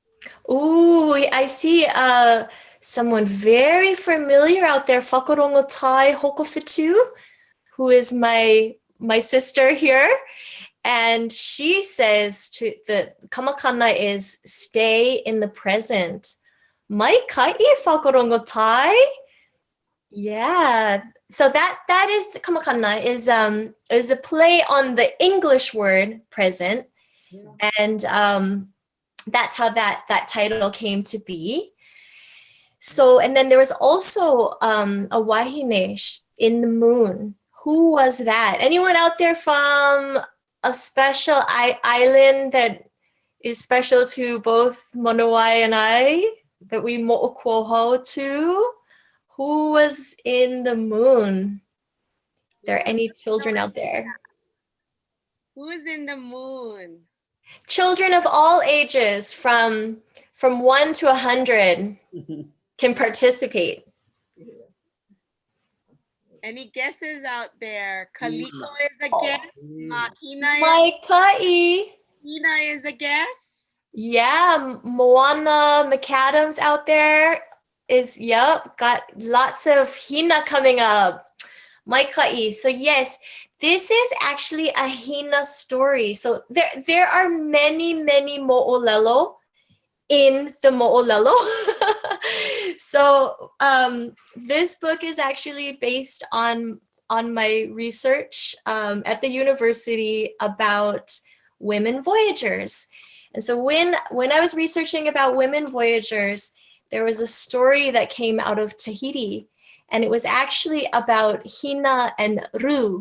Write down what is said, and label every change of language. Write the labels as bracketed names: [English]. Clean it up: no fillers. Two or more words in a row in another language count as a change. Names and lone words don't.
[English] Ooh, I see someone very familiar out there, Whakarongotai Hokowhitu, who is my sister here. And she says the Ka Makana is stay in the present. [Hawaiian] Mai kai whakarongotai. [English] Yeah. So that is the Ka Makana is a play on the English word present. Yeah. And that's how that title came to be. So, and then there was also a wahine in the moon. Who was that? Anyone out there from a special island that is special to both Manuwai and I, that we moʻokūʻauhau to. Who was in the moon? There any children out there? Who is in the moon? Children of all ages, from 1 to 100, can participate. Any guesses out there? Kaliko is a guess. Hina is a guess. Yeah, Moana McAdams out there is, yep, got lots of Hina coming up. [Hawaiian] Maikai. [English] So yes, this is actually a Hina story. So there are many moʻolelo in the moʻolelo. So this book is actually based on my research at the university about women voyagers. And so when I was researching about women voyagers, there was a story that came out of Tahiti, and it was actually about Hina and Ru.